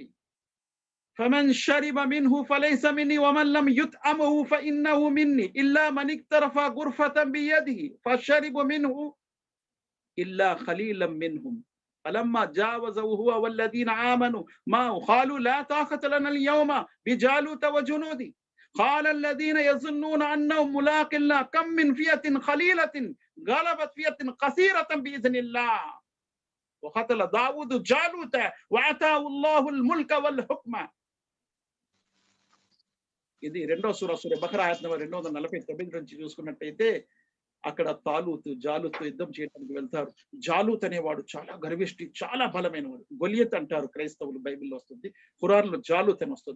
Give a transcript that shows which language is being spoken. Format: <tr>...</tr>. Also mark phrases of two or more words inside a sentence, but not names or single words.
<ar>فمن شرب منه فليس مني ومن لم يطعمه فإنه مني إلا من اغترف غرفة بيده فشربوا منه إلا قليلا منهم فلما جاوزه هو والذين آمنوا معه قالوا لا طاقة لنا اليوم بجالوت وجنوده قال الذين يظنون انهم ملاق الله كم من فئة قليلة غلبت فئة كثيرة بإذن الله وقتل داود جالوت وآتاه الله الملك والحكم.</ar> <te>ఇది రెండో సూర బఖరా ఆయత్ నంబర్ 249 నుంచి చూసుకున్నట్టయితే అక్కడ జాలూత్ యుద్ధం చేయడానికి వెళ్తారు. జాలూత్ అనేవాడు చాలా గర్విష్టి, చాలా బలమైనవాడు. గొలియత్ అంటారు క్రైస్తవులు, బైబిల్లో వస్తుంది, ఖురాన్లో జాలూత్ అని వస్తుంది.</te>